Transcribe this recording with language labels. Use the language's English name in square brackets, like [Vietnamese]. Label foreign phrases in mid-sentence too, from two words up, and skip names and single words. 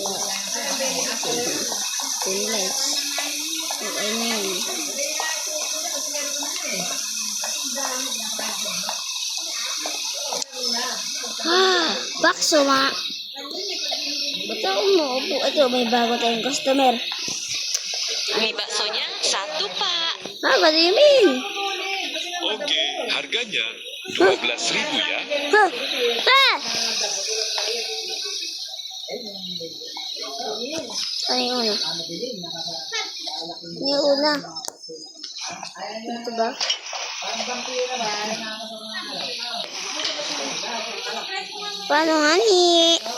[Filipino] 10 likes. Okay na yun. [Indonesian] Bakso ma. [Filipino] Ba't ako umuupo? Ito, may bago tayong customer. [Indonesian] Mie baksonya 1 pak. [English] What do you mean? [Indonesian] Oke, harganya 12.000 ya. [Filipino] Ano yung una? Yung una. Ito ba? Paano nga ni?